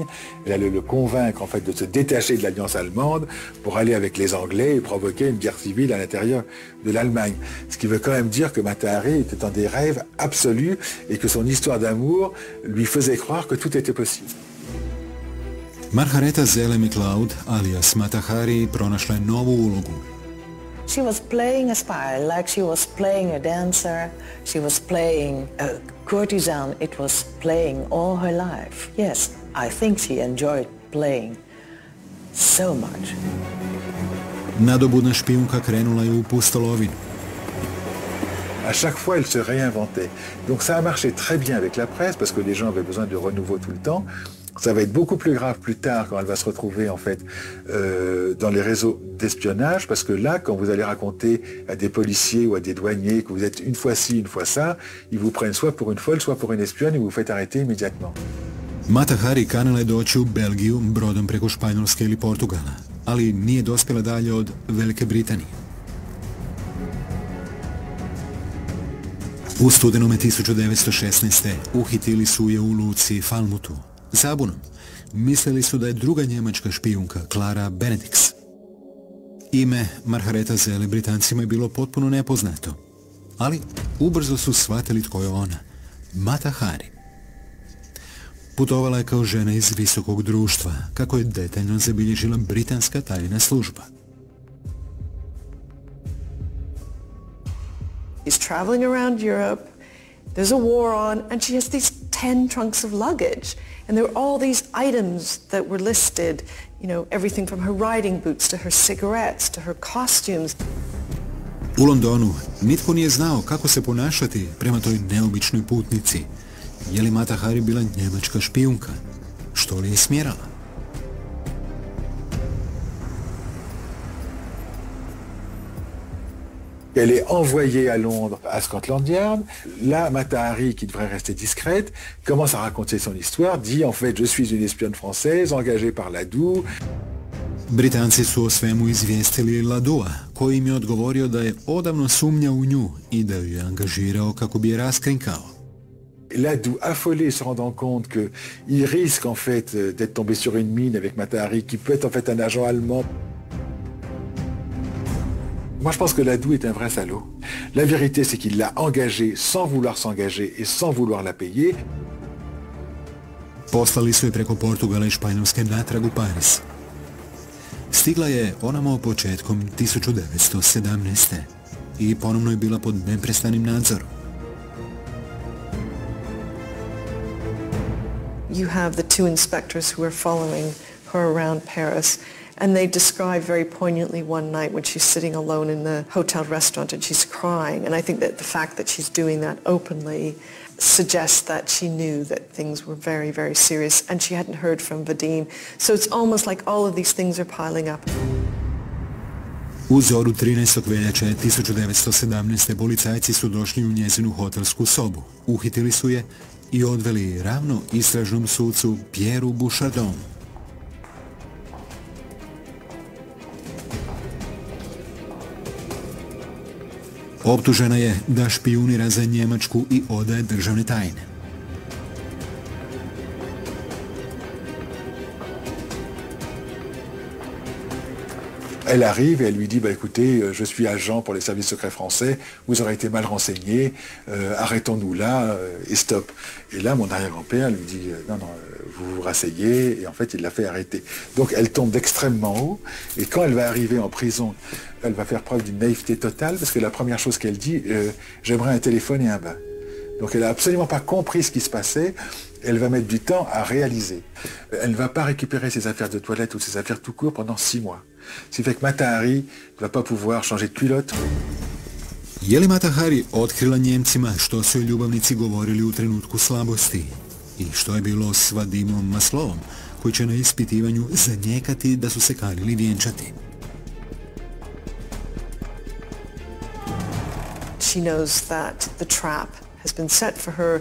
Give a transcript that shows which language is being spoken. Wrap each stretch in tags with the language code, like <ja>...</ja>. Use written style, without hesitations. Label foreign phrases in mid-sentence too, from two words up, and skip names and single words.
<fr>Elle allait le convaincre en fait de se détacher de l'alliance allemande pour aller avec les Anglais et provoquer une guerre civile à l'intérieur de l'Allemagne. Ce qui veut quand même dire que Mata Hari était dans des rêves absolus et que son histoire d'amour lui faisait croire que tout était possible.</fr> <hr>Margaretha Zelle McLeod, alias Mata Hari, pronašla je novu ulogu.</hr> <en>She was playing a spy, like she was playing a dancer, she was playing a courtesan, it was playing all her life. Yes, I think she enjoyed playing so much.</en> <hr>Nadobudna špijunka krenula je u pustolovinu.</hr> <fr>À chaque fois, elle se réinventait. Donc ça a marché très bien avec la presse, parce que les gens avaient besoin de renouveau tout le temps. Ça va être beaucoup plus grave plus tard quand elle va se retrouver en fait dans les réseaux d'espionnage, parce que là, quand vous allez raconter à des policiers ou à des douaniers que vous êtes une fois ci, une fois ça, ils vous prennent soit pour une folle, soit pour une espionne et vous faites arrêter immédiatement.</fr> <hr>Mata Hari kanila je doći u Belgiju brodom preko Španjolske ili Portugala, ali nije dospjela dalje od Velike Britanije. U studenome 1916. uhitili su je u luci Falmutu. Zabunom. Mislili su da je druga njemačka špijunka, Clara Benedix. Ime Margaretha Zelle Britancima je bilo potpuno nepoznato, ali ubrzo su shvatili tko je ona, Matu Hari. Putovala je kao žena iz visokog društva, kako je detaljno zabilježila britanska tajna služba.</hr> <en>She's traveling around Europe, there's a war on, and she has these 10 trunks of luggage. And there were all these items that were listed, everything from her riding boots to her cigarettes to her costumes.</en> <hr>U Londonu nitko nije znao kako se ponašati prema toj neobičnoj putnici. Je li Matu Hari bila njemačka špijunka? Što li je smjerala?</hr> <fr>Elle est envoyée à Londres, à Scotland Yard. Là, Matu Hari, qui devrait rester discrète, commence à raconter son histoire, dit en fait je suis une espionne française engagée par l'ADU.</fr> <hr>Britanci su o svemu izvijestili Ladua, koji im je odgovorio da je odavno sumnjao u nju i da ju je angažirao kako bi je raskrinkao.</hr> <fr>L'ADU, affolé, se rendant compte qu'il risque en fait d'être tombé sur une mine avec Matu Hari, qui peut être en fait un agent allemand. Moi, je pense que l'ADU est un vrai salaud. La vérité, c'est qu'il l'a engagée sans vouloir s'engager et sans vouloir la payer.</fr> <hr>Poslali su je preko Portugala i Španjolske natrag u Pariz. Stigla je onamo početkom 1917. i ponovno je bila pod neprestanim nadzorom.</hr> <en>You have the two inspectors who are following her around Paris, and they describe very poignantly one night when she's sitting alone in the hotel restaurant and she's crying. And I think that the fact that she's doing that openly suggests that she knew that things were very, very serious, and she hadn't heard from Vadim. So it's almost like all of these things are piling up.</en> <hr>U zoru 13. veljače 1917. policajci su došli u njezinu hotelsku sobu, uhitili su je i odveli ravno istražnom sucu Pierreu Bouchardonu. Optužena je da špijunira za Njemačku i odaje državne tajne.</hr> <fr>Elle arrive et elle lui dit écoutez, je suis agent pour les services secrets français, vous aurez été mal renseigné, arrêtons-nous là et stop. Et là, mon arrière-grand-père lui dit non, vous vous rasseyez, et en fait, il l'a fait arrêter. Donc, elle tombe d'extrêmement haut, et quand elle va arriver en prison, elle va faire preuve d'une naïveté totale, parce que la première chose qu'elle dit, j'aimerais un téléphone et un bain. Donc, elle n'a absolument pas compris ce qui se passait. Elle va mettre du temps à réaliser. Elle ne va pas récupérer ses affaires de toilette ou ses affaires tout court pendant 6 mois. Ce qui fait que Matu Hari ne va pas pouvoir changer de culotte.</fr> <hr>Je li Matu Hari otkrila Njemcima što su ljubavnici govorili u trenutku slabosti? I što je bilo s Vadimom Maslovom, koji će na ispitivanju zanijekati da su se kanili vjenčati?</hr> <en>She knows that the trap has been set for her.</en>